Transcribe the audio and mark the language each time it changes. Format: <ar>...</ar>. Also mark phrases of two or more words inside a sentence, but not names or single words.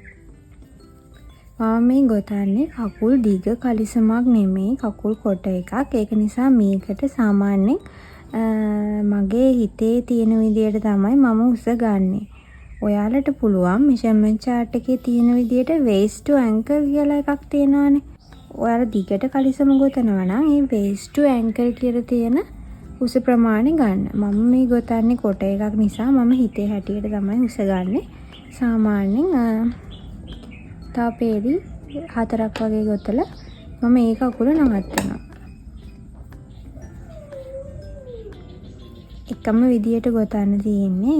<si>මම මේ ගොතන්නේ කකුල් දිග කලිසමක් නෙමෙයි කකුල් කොට එකක්. ඒක නිසා මේකට සාමාන්‍යයෙන් මගේ හිතේ තියෙන විදියට තමයි මම උස ගන්නෙ. ඔයාලට පුළුවන්</si> <en>measurement chart</en> <si>එකේ තියෙන විදියට</si> <en>waist to ankle</en> <si>කියලා එකක් තියෙනවානේ. ඔයාලා දිගට කලිසම ගොතනවා නම් මේ</si> <en>waist to ankle</en> <si>කියලා තියෙන උස ප්‍රමාණය ගන්න. මම මේ ගොතන්නේ කොට එකක් නිසා මම හිතේ හැටියට තමයි උස ගන්නෙ. සාමාන්‍යයෙන් තාපේදී 4ක් වගේ ගොතලා මම ඒ කකුල නවත්තනවා. එකම විදියට ගොතන්න තියෙන්නේ.</si>